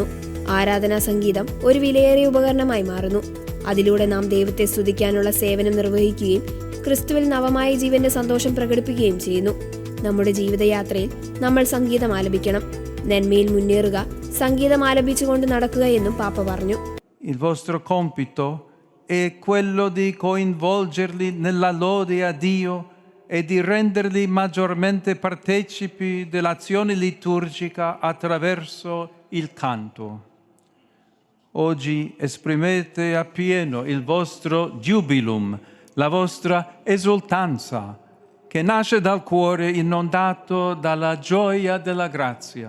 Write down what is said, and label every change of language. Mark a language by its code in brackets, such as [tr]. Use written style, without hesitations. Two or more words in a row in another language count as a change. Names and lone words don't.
[ml] ആരാധനാ സംഗീതം ഒരു വിലയേറിയ ഉപകരണമായി മാറുന്നു. അതിലൂടെ നാം ദൈവത്തെ സ്തുതിക്കാനുള്ള സേവനം നിർവഹിക്കുകയും ക്രിസ്തുവിൽ നവമായ ജീവന്റെ സന്തോഷം പ്രകടിപ്പിക്കുകയും ചെയ്യുന്നു. നമ്മുടെ ജീവിതയാത്രയിൽ നമ്മൾ സംഗീതം ആലപിക്കണം. നന്മയിൽ മുന്നേറുക, സംഗീതം ആലപിച്ചുകൊണ്ട് നടക്കുക എന്നും പാപ്പ പറഞ്ഞു. [it] Il vostro compito è quello di coinvolgerli nella lode a Dio e di renderli maggiormente partecipi dell'azione liturgica attraverso il canto. Oggi esprimete appieno il vostro jubilum, la vostra esultanza, che nasce dal cuore inondato dalla gioia della grazia.